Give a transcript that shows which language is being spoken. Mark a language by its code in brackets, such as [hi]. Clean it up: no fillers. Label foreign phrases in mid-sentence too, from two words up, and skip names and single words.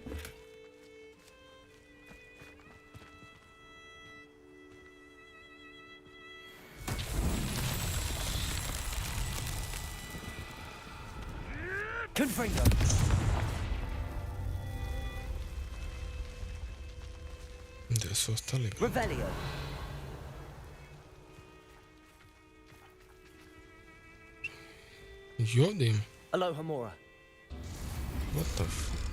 [hr] Confringo. Gdje su ostali? Revelio. I ovdje ima. Aloha Mora. [en] What the f...